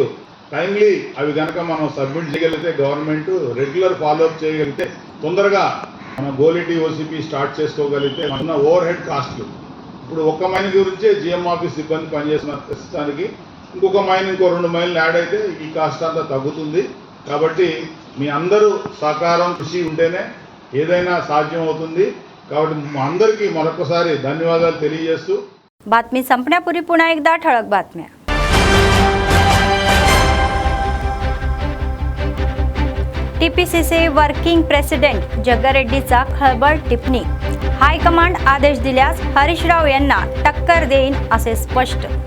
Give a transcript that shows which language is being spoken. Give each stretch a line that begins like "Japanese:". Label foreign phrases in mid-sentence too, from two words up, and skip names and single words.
Telugu: టైమ్లీ అవి కనుక మనం సబ్మిట్ చేయగలిగితే,
English: government regular followup
Telugu: చేయగలిగితే, తొందరగా మనం గోలిటీ OCP స్టార్ట్ చేసుకోగలిగితే మన
English: overhead costs
Telugu: ఇప్పుడు ఒక్క మైన్ గురించే
English: GM office
Telugu: సిబ్బంది పనిచేసిన ప్రస్తుతానికి ఇంకొక మైన్, ఇంకో 2 మైన్లు యాడ్ అయితే ఈ కాస్ట్ అంతా తగ్గుతుంది. కాబట్టి మీ అందరూ సహకారం, కృషి ఉంటేనే ఏదైనా సాధ్యం అవుతుంది. కాబట్టి మా అందరికీ మరొకసారి ధన్యవాదాలు తెలియజేస్తూ
Marathi: बातमी संपण्यापूर्वी पुन्हा एकदा ठळक बातम्या. TPCC
English: working president
Marathi: जग्गारेड्डीचा खळबळ टिप्पणी. हायकमांड आदेश दिल्यास हरीशराव यांना टक्कर देईन असे स्पष्ट.